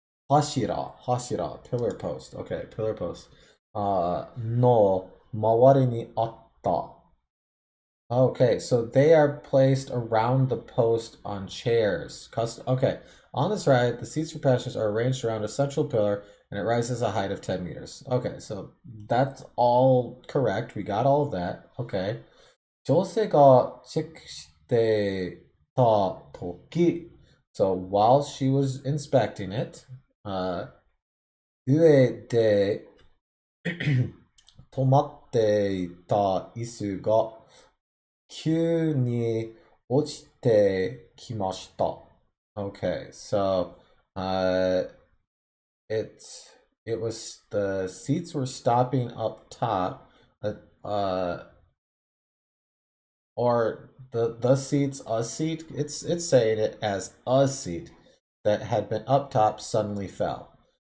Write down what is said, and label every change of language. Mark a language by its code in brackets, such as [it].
[en] Hashira. Pillar post. Okay, pillar post. [ja] の周りにあった。 [en] Okay, so they are placed around the post on chairs. Okay, on this ride, the seats for passengers are arranged around a central pillar and it rises a height of 10 meters. Okay, so that's all correct. We got all of that. Okay. [ja] 女性がチェックしてた時, [en] so while she was inspecting it, [ja] 上で止まっていた椅子が急に落ちてきました。 [en] Okay, so uh, it's it was the seats were stopping up top, uh, or the seats a seat. It's saying it as a seat that had been up top suddenly fell.